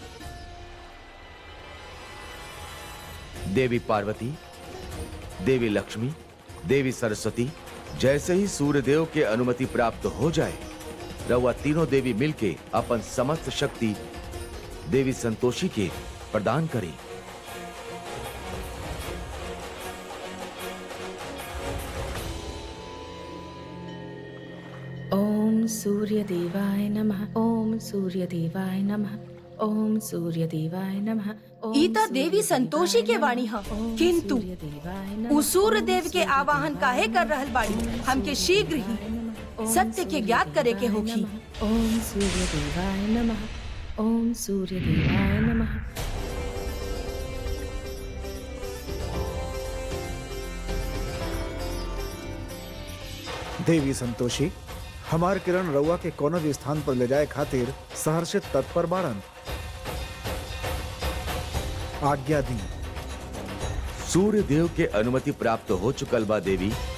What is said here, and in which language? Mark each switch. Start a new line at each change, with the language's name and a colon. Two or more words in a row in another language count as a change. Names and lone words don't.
Bhojpuri: देवी पार्वती, देवी लक्ष्मी, देवी सरस्वती, जैसे ही सूर्यदेव के अनुमति प्राप्त हो जाए, रउआ तीनों देवी मिलके अपन समस्त शक्ति देवी संतोषी के प्रदान करी।
Sanskrit: ओम सूर्य देवाय नमः, ओम सूर्य देवाय नमः, ओम सूर्य देवाय नमः।
Bhojpuri: ई तो देवी संतोषी के वाणी ह, किंतु उ सूर्य देव के आवाहन काहे कर रहल बाड़ी? हमके शीघ्र ही सत्य के ज्ञात करे के होखी।
Sanskrit: ओम सूर्य देवाय नमः, ओम सूर्य देवाय नमः।
Bhojpuri: देवी संतोषी, हमार किरण रउआ के कोनो भी स्थान पर ले जाए खातिर सहर्षित तत्पर बाड़न। आज्ञा दी। सूर्य देव के अनुमति प्राप्त हो चुकल बा देवी।